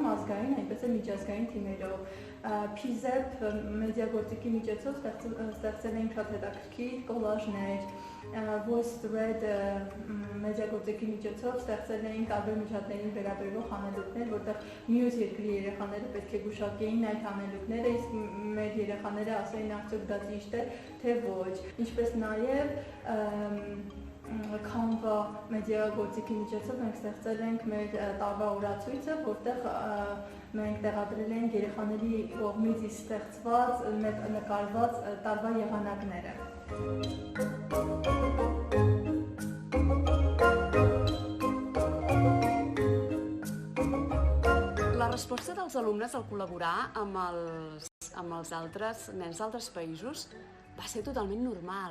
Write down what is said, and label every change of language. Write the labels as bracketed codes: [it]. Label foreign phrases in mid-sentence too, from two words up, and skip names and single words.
[hy] ազգային, այնպես էլ միջազգային թիմերով։ PZEP մեդիագործիքի միջոցով ստեղծել են շատ հետաքրքիր կոլաժներ, Voice Thread մեդիագործիքի միջոցով ստեղծել էին տարբեր միջատներին վերաբերող հանելուկներ, որտեղ մյուս երկրի երեխաները պետք է գուշակեին այդ հանելուկները, իսկ մեր երեխաները ասեին արդյոք դա ճիշտ է, թե ոչ։ Ինչպես նաև Canva մեդիագործիքի միջոցով մենք ստեղծել ենք մեր տարվա օրացույցը, որտեղ մենք տեղադրել ենք երեխաների կողմից ստեղծված, նկարված տարվա եղանակները։ [ca] La resposta dels alumnes al col·laborar amb els altres nens d'altres països va ser totalment normal.